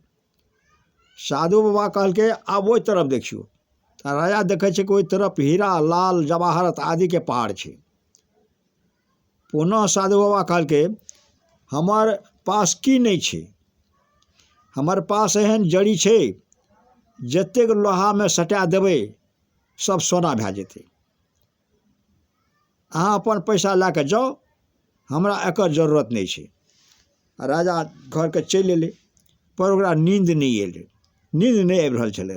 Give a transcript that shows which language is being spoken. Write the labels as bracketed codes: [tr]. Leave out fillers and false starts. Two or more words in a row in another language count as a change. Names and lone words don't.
[mai] साधु बाबा कहल के आब वही तरफ देखियो। तो राजा देखे छे कि वही तरफ हीरा लाल जवाहरत आदि के पहाड़ छे। पुनः साधु बाबा कहल के हमार पास की नहीं छे, हमार पास एहन जड़ी छे जतेक लोहा में सटा देवे सब सोना भे जेते। अहाँ अपन पैसा ला के जाओ, हमरा एकर जरूरत नहीं छे। राजा घर के चलि अयलै, पर ओकरा नींद नहीं अयलै, नींद नहीं आबि रहल छलै।